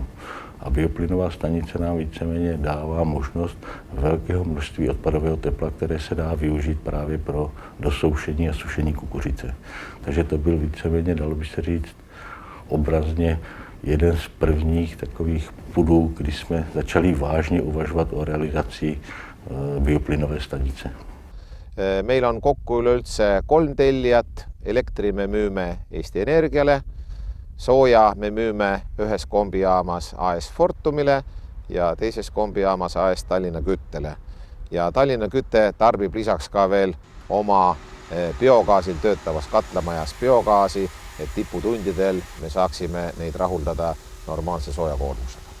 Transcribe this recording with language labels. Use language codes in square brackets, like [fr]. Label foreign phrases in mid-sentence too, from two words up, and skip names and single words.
[cs] A bioplynová stanice nám víceméně dává možnost velkého množství odpadového tepla, které se dá využít právě pro dosoušení a sušení kukuřice. Takže to byl víceméně, dalo by se říct, obrazně jeden z prvních takových pudů, kdy jsme začali vážně uvažovat o realizaci bioplynové stanice. [et] Meil on kokku üleüldse 3 tellijat, elektri me müüme Eesti Energiale, sooja me müüme ühes kombijaamas AS Fortumile ja teises kombijaamas AS Tallinna Küttele. Ja Tallinna Küte tarbib lisaks ka veel oma biogaasil töötavas katlamajas biogaasi, et tiputundidel me saaksime neid rahuldada normaalse soojakoormusega.